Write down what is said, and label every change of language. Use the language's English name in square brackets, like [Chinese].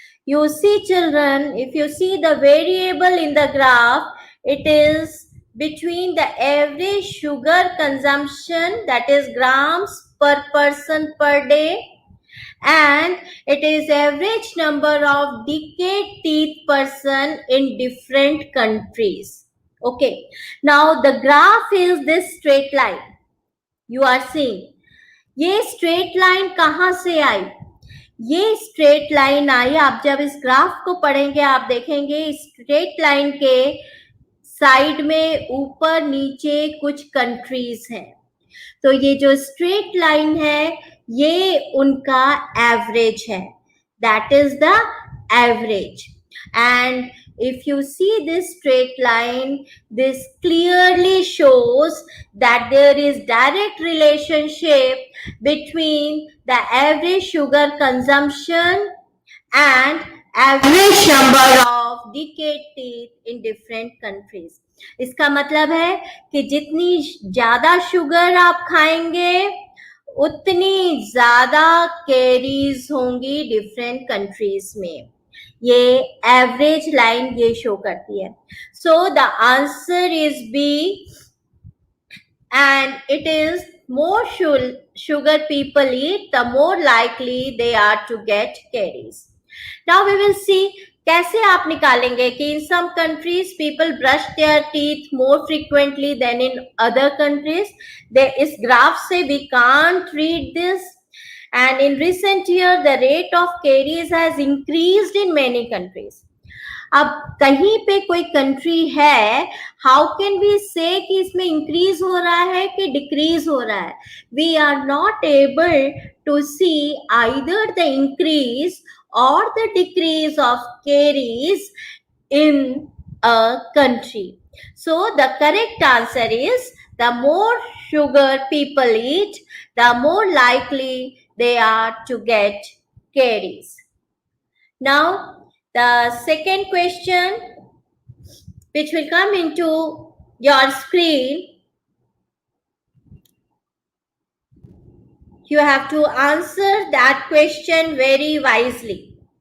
[English] You see, children, if you see the variable in the graph, it is between the average sugar consumption, that is grams per person per day, and it is average number of decayed teeth person in different countries. Okay, now the graph is this straight line you are seeing. [Hindi] ये straight line कहाँ से आई? ये straight line आई, आप जब इस graph को पढ़ेंगे आप देखेंगे स्ट्रेट लाइन के साइड में ऊपर नीचे कुछ कंट्रीज हैं. तो ये जो स्ट्रेट लाइन है ये उनका एवरेज है. [English] That is the average. And if you see this straight line, this clearly shows that there is direct relationship between the average sugar consumption and average number of decayed teeth in different countries. [Hindi] इसका मतलब है कि जितनी ज्यादा sugar आप खाएंगे उतनी ज्यादा कैरीज होंगी डिफरेंट कंट्रीज में. ये एवरेज लाइन ये शो करती है. [English] So the answer is B and it is more sugar people eat, the more likely they are to get caries. Now we will see [Hindi] कैसे आप निकालेंगे कि [English] in some countries people brush their teeth more frequently than in other countries. [Hindi] इस graph से [English] we can't read this. And in recent year the rate of caries has increased in many countries. [Hindi] अब कहीं पे कोई country है, [English] how can we say [Hindi] कि इसमें इंक्रीज हो रहा है कि डिक्रीज हो रहा है? [English] We are not able to see either the increase or the decrease of caries in a country. So the correct answer is the more sugar people eat, the more likely they are to get caries. Now the second question which will come into your screen, you have to answer that question very wisely.